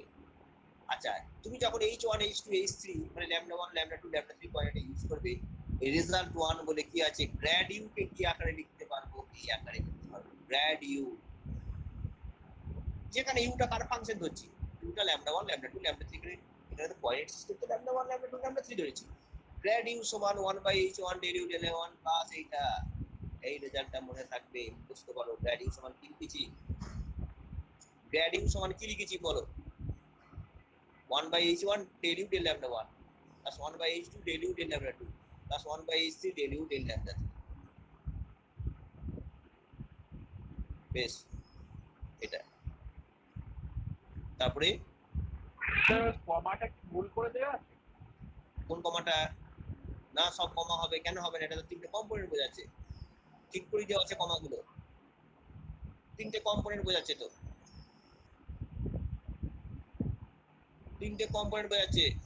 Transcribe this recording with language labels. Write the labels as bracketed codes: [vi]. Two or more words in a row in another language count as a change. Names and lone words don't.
[bn] আচ্ছা তুমি যখন h1 h2 h3 মানে ল্যামডা 1 ল্যামডা 2 ল্যামডা 3 কোঅর্ডিনেট ইউজ করবে, রেজাল্ট 1 বলে কি আছে, [en] grad u [bn] কে কি আকারে লিখতে পারবো? এই আকারে লিখতে পারবো, [en] grad u. [bn] যেখানে ইউটা কার ফাংশন ধরছি, ইউটা ল্যামডা 1 ল্যামডা 2 ল্যামডা 3 করে, এখানে তো [en] coordinate system [bn] তো ল্যামডা 1 ল্যামডা 2 ল্যামডা 3 ধরেছি। [en] grad u [bn] সমান 1/h1 del u del a1 প্লাস এইটা। এই রেজাল্টটা মনে থাকবে, বুঝতে পারো। [en] grad u [bn] সমান কি লিখেছি? [en] grad u [bn] সমান কি লিখেছি বলো? [en] 1/h1 del u del lambda 1 plus 1/h2 del u del lambda 2 plus 1/h3 del u del lambda 3। [bn] বেশ, এটা তারপরে কমাটা কি ভুল করে দেওয়া আছে? কোন কমাটা? না, সব কমা হবে, কেন হবে না? এটা তো তিনটে কম্পোনেন্ট বোঝাচ্ছে, ঠিক করে দেওয়া আছে কমাগুলো, তিনটে কম্পোনেন্ট বোঝাচ্ছে, তো তিনটে কম্পোনেন্ট বোঝাচ্ছে।